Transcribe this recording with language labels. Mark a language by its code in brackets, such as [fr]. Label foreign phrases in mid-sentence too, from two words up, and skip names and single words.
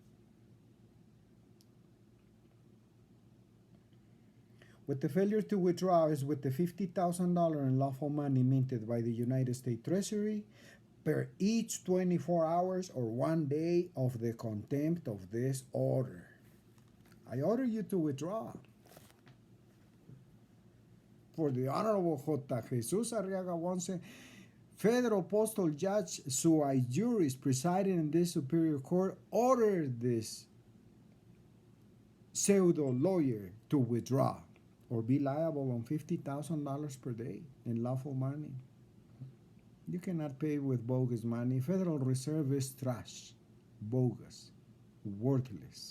[en] With the failure to withdraw is with the $50,000 in lawful money minted by the United States Treasury per each 24 hours or 1 day of the contempt of this order. I order you to withdraw. For the Honorable J. Jesús-Arriaga Ponce, Federal Postal Judge [la] sui juris [en] presiding in this Superior Court, ordered this pseudo lawyer to withdraw or be liable on $50,000 per day in lawful money. You cannot pay with bogus money. Federal Reserve is trash, bogus, worthless.